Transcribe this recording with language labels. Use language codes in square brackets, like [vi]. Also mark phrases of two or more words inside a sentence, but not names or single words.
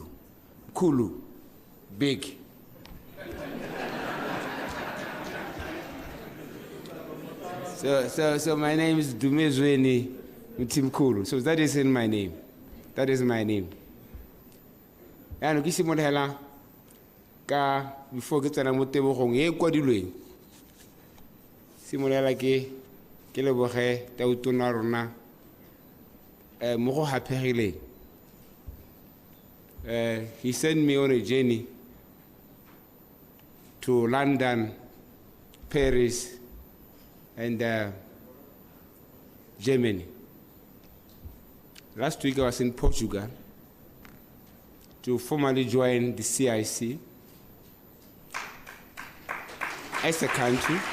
[en] Mkhulu. Big. So my name is Dumezweni Mthimkhulu. So that is in my name. That is my name. [tn] And kisi mo hela ka before ke tsena mo tebogong e kwadilweng. Simolela ke leboge tautona rona mo go hapegileng. [en] He sent me on a journey to London, Paris, and Germany. Last week I was in Portugal to formally join the CIC as a country.